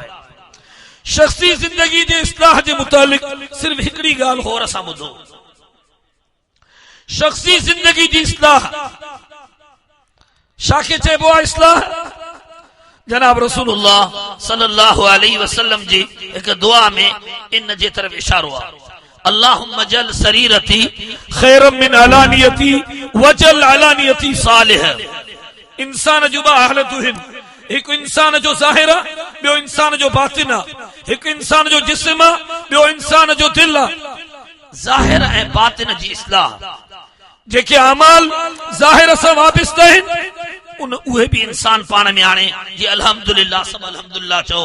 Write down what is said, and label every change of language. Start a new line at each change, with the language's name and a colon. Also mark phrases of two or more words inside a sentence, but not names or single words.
Sindhi: शख़्सी ज़िंदगी जे इस्लाह जे मुतालिक़ सिर्फ़ हिकिड़ी ॻाल्हि होर असां ॿुधो। शख़्सी ज़िंदगी जी इस्लाह छाखे चइबो आहे? इस्लाह जनाब रसूलुल्लाह
Arabic: صلى الله عليه وسلم
Sindhi: जी हिकु दुआ में इन जे तरफ़ इशारो आहे।
Arabic: اللهم اجعل سريرتي خيرا من علانيتي واجعل علانيتي صالحة.
Sindhi: इंसान जूं ॿ हालतूं आहिनि, हिकु इंसान जो ज़ाहिर आहे, ॿियो इंसान जो बातिन आहे। हिकु इंसान जो जिस्म आहे, ॿियो इंसान जो दिल आहे। ज़ाहिर ऐं बातिन जी इस्लाह, जेके अमाल ज़ाहिर सां वाबिस्ता आहिनि उहे बि इंसान पाण में आणे जी अल्हम्दुलिल्लाह सब अल्हम्दुलिल्लाह चओ।